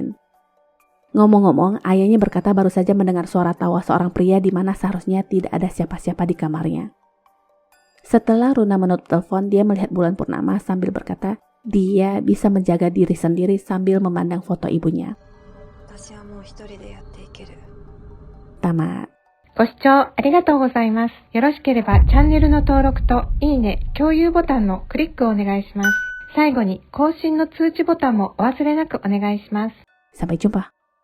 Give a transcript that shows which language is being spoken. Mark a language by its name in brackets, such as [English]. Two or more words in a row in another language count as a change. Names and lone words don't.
[Indonesian] Ngomong-ngomong, ayahnya berkata baru saja mendengar suara tawa seorang pria di mana seharusnya tidak ada siapa-siapa di kamarnya. Setelah Runa menutup telepon, dia melihat bulan purnama sambil berkata, dia bisa menjaga diri sendiri sambil memandang foto ibunya. Tamat. [Japanese] ご視聴ありがとうございます。よろしければチャンネルの登録といいね、共有ボタンのクリックをお願いします。最後に更新の通知ボタンもお忘れなくお願いします。 [Indonesian] Sampai jumpa.